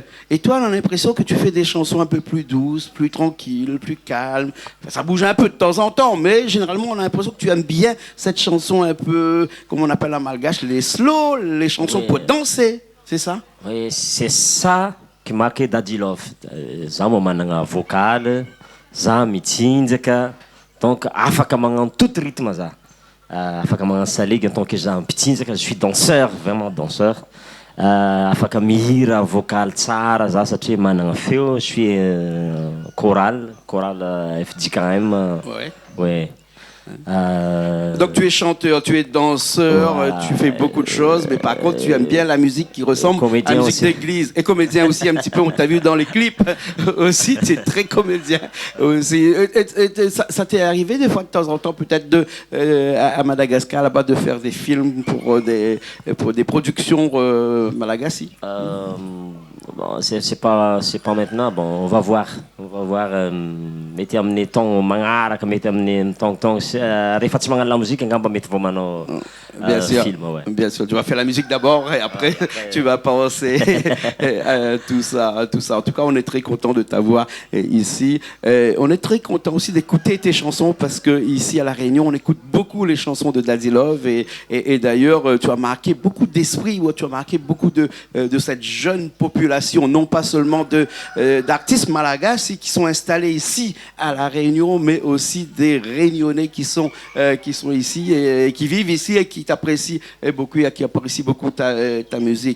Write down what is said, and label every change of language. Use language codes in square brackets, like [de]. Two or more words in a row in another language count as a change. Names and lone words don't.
[fr] Et toi, on a l'impression que tu fais des chansons un peu plus douces, plus tranquille, plus calme. Enfin, ça bouge un peu de temps en temps, mais généralement on a l'impression que tu aimes bien cette chanson un peu, comme on appelle en malgache, les slow, les chansons pour danser, c'est ça? Oui, c'est ça qui marque Daddy Love. [mg] Za mo managna vocal, za mitsinjaka, donc afaka magnano [fr] tout rythme [mg] za. Afaka magnano saligy [fr] en tant que [mg] za mitsinjaka, [fr] je suis danseur, vraiment danseur. [mg] Afaka mihira vocal tsara za satria managna feo, [fr] je suis chorale FJKM. Ouais. Donc tu es chanteur, tu es danseur, tu fais beaucoup de choses, mais par contre tu aimes bien la musique qui ressemble à la musique d'église. Et comédien aussi un petit peu, on t'a vu dans les clips aussi, tu es très comédien aussi. Ça t'est arrivé des fois de temps en temps peut-être à Madagascar là-bas de faire des films pour des productions malagasy? Bon, c'est pas maintenant. Bon, on va voir. [mg] Mety amin'ny temps magnaraka, mety amin'ny temps rehefa tsy magnano [fr] la musique [mg] angamba mety vao manao film. [fr] Ouais. Bien sûr, tu vas faire la musique d'abord et après tu vas penser tout ça. En tout cas, on est très content de t'avoir ici. On est très content aussi d'écouter tes chansons parce que ici à La Réunion, on écoute beaucoup les chansons de Daddy Love et d'ailleurs, tu as marqué beaucoup d'esprit, tu as marqué beaucoup de cette jeune population, non pas seulement d'artistes malagasy qui sont installés ici à La Réunion, mais aussi des Réunionnais qui sont ici et qui vivent ici et qui t'apprécient beaucoup et qui apprécient beaucoup ta musique.